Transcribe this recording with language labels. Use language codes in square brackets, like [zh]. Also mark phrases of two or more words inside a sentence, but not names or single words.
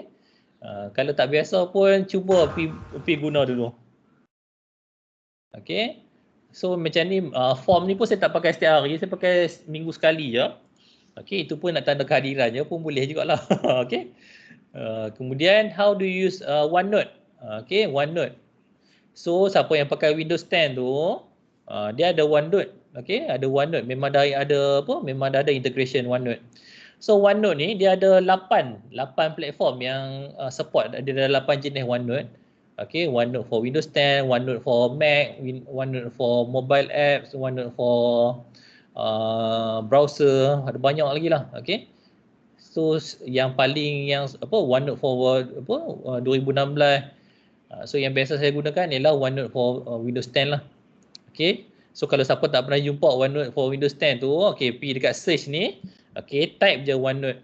[ms] Kalau tak biasa pun cuba pergi guna dulu. Okey. So macam ni form ni pun saya tak pakai setiap hari, saya pakai minggu sekali je. Okey, itu pun nak tanda kehadiran je pun boleh jugalah. Okey. Kemudian [en] how do you use OneNote? [ms] Okey, OneNote. So siapa yang pakai Windows 10 tu, dia ada OneNote. Okey, ada OneNote. Memang dah ada integration OneNote. So OneNote ni dia ada 8 platform yang support. Dia ada 8 jenis OneNote. Okey, [en] OneNote for Windows 10, OneNote for Mac, OneNote for mobile apps, OneNote for browser, [ms] ada banyak lagi lah. [en] Okey. [ms] So yang OneNote for 2016. So yang biasa saya gunakan ialah OneNote for Windows 10 lah. Okay, so kalau siapa tak pernah jumpa OneNote for Windows 10 tu, okay, pergi dekat search ni, okay, type je OneNote.